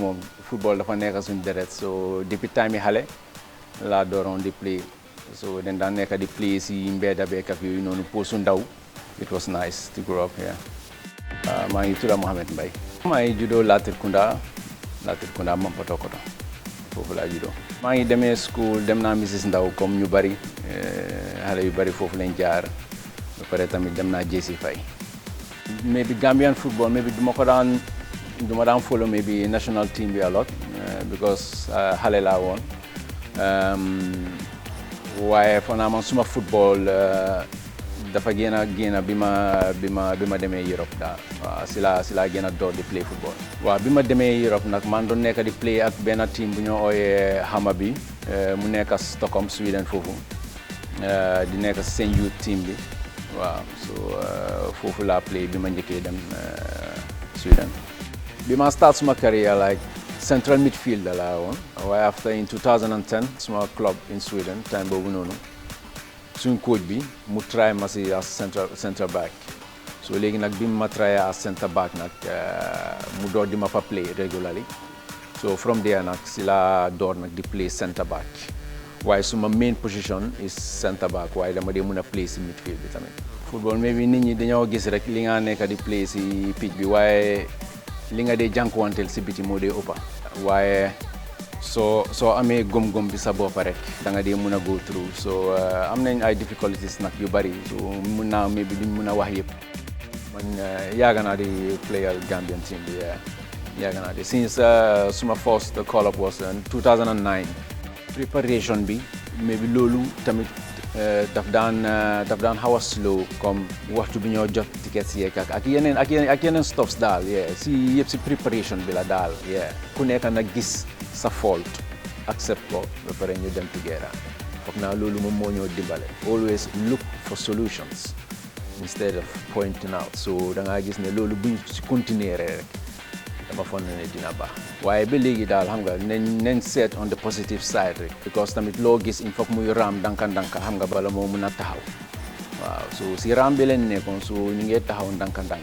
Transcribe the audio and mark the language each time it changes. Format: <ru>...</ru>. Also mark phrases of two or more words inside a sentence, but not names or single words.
<wo>football dafa nekk suñu deret so depuis time yi xale laa dooroon di play so dañ daan nekk di play si mbedda beek ak yooyu noonu posu ndaw</wo> <en>it was nice to grow up here.</en> <wo>maa ngi tudd Mohamed Mbaye. maa ngi juddoo Latrikunda Mampatokoto foofu laa juddoo. maa ngi demee school dem naa Mrs Ndaw comme ñu bari xale yu bari foofu lañ jaar ba pare tamit dem naa JC Faye.</wo> <en>maybe Gambian football maybe</en> <wo>duma daan</wo> <en>follow maybe national team</en> <wo>bi</wo> <en>a lot because</en> <wo>xale laa woon waaye foog naa man suma football dafa génn bi ma demee Europe daal waaw si laa gën a door di</wo> <en>play football.</en> <wo>waaw bi ma demee Europe nag man doon nekk di play ak benn team bu ñoo ooyee Hammarby mu nekk Stockholm Sweden foofu di nekk seen</wo> <en>youth team</en> <wo>bi waaw so foofu laa play bi ma njëkkee dem Sweden. bi ma start suma</wo> <en>career like central midfielder</en> <wo>laa woon waaye</wo> <en>after in 2010</en> <wo>suma</wo> <en>club in Sweden time</en> <wo>boobu noonu suñ coach bi mu try ma si</wo> <en>as central back</en> <wo>so léegi nag bi ma try</wo> <en>as centre back</en> <wo>nag mu door di ma fa</wo> <en>play regularly so from there</en> <wo>nag si la door nag di</wo> <en>play centre back</en> <wo>waaye suma</wo> <en>main position is centre back</en> <wo>waaye dama dee mën a play si midfield bi tamit. football maybe nit ñi dañoo gis rek li nga nekk di play si pitch bi waaye li nga dee jànkuwanteel si biti moo dee ëppa waaye soo amee gom-gom bi sa bopp rek da nga dee mën a</wo> <en>go through so</en> <wo>am nañ ay difficulties nag yu bari so mun naa maybe duñ mën a wax yëpp man yàgg naa di playal Gambian team bi yàgg naa di since suma</wo> <en>first call up was in 2009</en> <wo>préparation bi maybe loolu tamit daf daan xaw a slow comme waxtu bi ñoo jot tickets yeeg ak yeneen stops daal si yëpp si préparation bi la daal ku nekk nag gis sa fault accept ko ba pare ñu dem together foog naa loolu moom moo ñoo dimbale</wo> <en>always look for solutions instead of pointing out</en> <wo>so da ngaa gis ne loolu buñ si continuer rek dama foog ne dina baax waaye ba léegi daal xam nga nañ seet</wo> <en>on the positive side</en> <wo>rek because tamit loo gis</wo> <fr>il faut</fr> <wo>muy raam ndanka xam nga bala moo mun a taxaw waaw so si raam bi leen nekkoon so ñu ngi taxaw ndanka</wo>